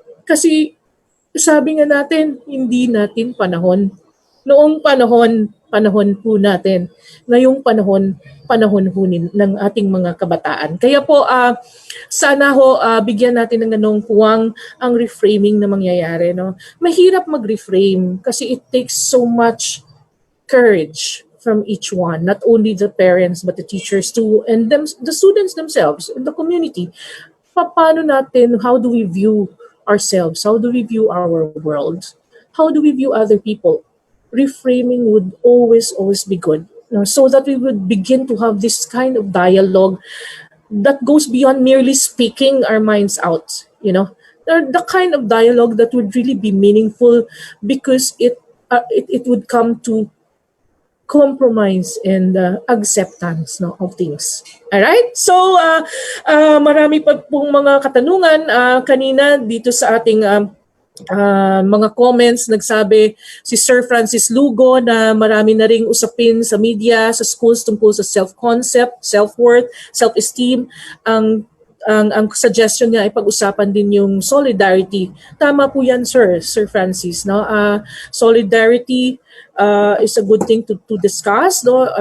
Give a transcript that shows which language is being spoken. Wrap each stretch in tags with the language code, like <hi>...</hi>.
<tl>Kasi sabi nga natin, hindi natin panahon. Noong panahon po natin. Ngayong panahon po ng ating mga kabataan. Kaya po, sana ho, bigyan natin ng ganong puwang ang reframing na mangyayari. No? Mahirap mag-reframe kasi</tl> <en>it takes so much courage from each one, not only the parents but the teachers too, and the students themselves, and the community.</en> <tl>Paano natin,</tl> <en>how do we view ourselves? How do we view our world? How do we view other people? Reframing would always be good. So that we would begin to have this kind of dialogue that goes beyond merely speaking our minds out, you know. The kind of dialogue that would really be meaningful because it would come to compromise and acceptance, no, of things. All right?</en> <tl>So marami pa pong mga katanungan kanina dito sa ating mga comments. Nagsabi si Sir Francis Lugo na marami na ring usapin sa media, sa schools tungkol sa self-concept, self-worth, self-esteem. Ang suggestion niya ay pag-usapan din yung solidarity. Tama po yan, Sir Francis, no?</tl> <en>Solidarity is a good thing to discuss, no?</en>